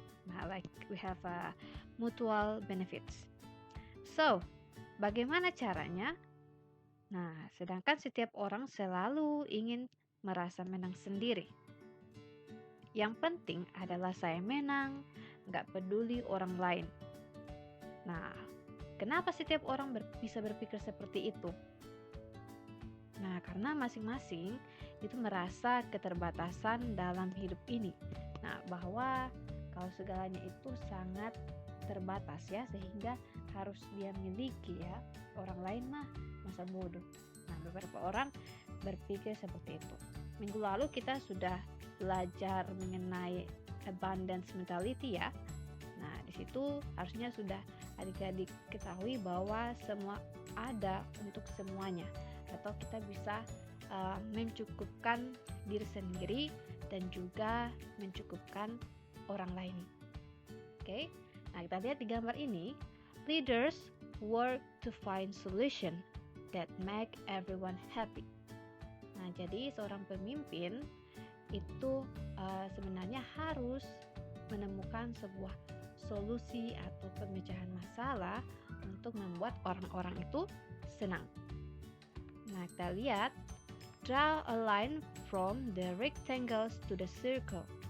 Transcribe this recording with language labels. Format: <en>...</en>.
<en>Nah, like we have a mutual benefits.</en> <id>So, bagaimana caranya? Nah, sedangkan setiap orang selalu ingin merasa menang sendiri. Yang penting adalah saya menang, nggak peduli orang lain. Nah, kenapa setiap orang bisa berpikir seperti itu? Nah, karena masing-masing itu merasa keterbatasan dalam hidup ini. Nah, bahwa kalau segalanya itu sangat terbatas ya, sehingga harus dia miliki ya. Orang lain mah masa bodoh. Nah, beberapa orang berpikir seperti itu. Minggu lalu kita sudah belajar mengenai abundance mentality ya. Nah, di situ harusnya sudah adik-adik ketahui bahwa semua ada untuk semuanya, atau kita bisa mencukupkan diri sendiri dan juga mencukupkan orang lain. Oke. Nah, kita lihat di gambar ini,</id> <en>leaders work to find solution that make everyone happy.</en> <id>Nah, jadi seorang pemimpin itu sebenarnya harus menemukan sebuah solusi atau pemecahan masalah untuk membuat orang-orang itu senang. Nah, kita lihat,</id> <en>draw a line from the rectangles to the circle.</en>